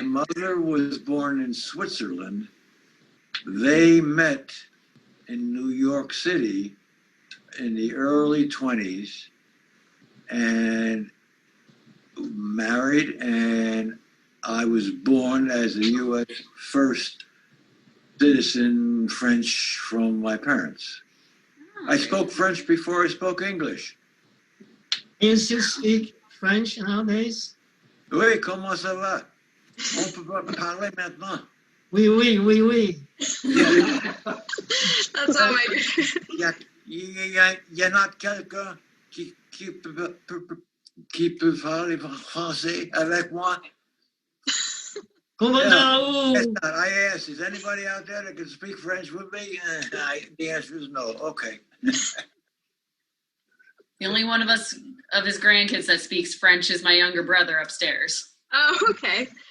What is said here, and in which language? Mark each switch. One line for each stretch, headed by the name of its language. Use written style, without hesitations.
English: My mother was born in Switzerland. They met in New York City in the early 20s and married, and I was born as a U.S. first citizen French from my parents. I spoke French before I spoke English. You still speak French nowadays?
French: Oui, comment ça va? On peut pas parler maintenant. Oui, oui, oui, oui.
English: That's all my.
French: Il y en a quelqu'un qui peut parler français avec moi?
English: Yes, I asked, is anybody out there that can speak French with me? The answer is no. Okay. The only one of his grandkids that speaks French is my younger brother upstairs. Oh, okay.